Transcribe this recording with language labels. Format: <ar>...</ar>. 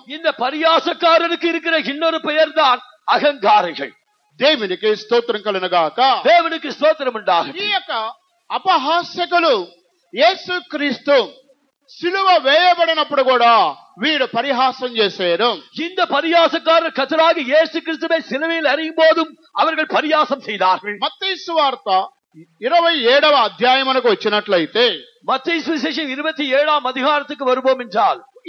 <ta>இந்த பரியாசக்காரனுக்கு இருக்கிற இன்னொரு பெயர் தான் అహంకారిகள்.</ta> <te>దేవునికి స్తోత్రం కలుగునుగాక. దేవునికి స్తోత్రం ఉండాలి. ఈ యొక్క అపహాస్యకులు యేసుక్రీస్తు సిలువ వేయబడినప్పుడు కూడా వీడు పరిహాసం చేశారు.</te> <ta>இந்த பரியாசக்காரர் கர்த்தராகிய இயேசு கிறிஸ்துவை சிலுவையில் அறையும் போதும் அவர்கள் பரியாசம் செய்தார்கள்.</ta> <te>మత్తయి సువార్త 27వ అధ్యాయమునకు వచ్చినట్లయితే</te> <ta>மத்தேயு சுவிசேஷம் 27ஆம் அதிகாரத்துக்கு வருவோம் என்றால்</ta>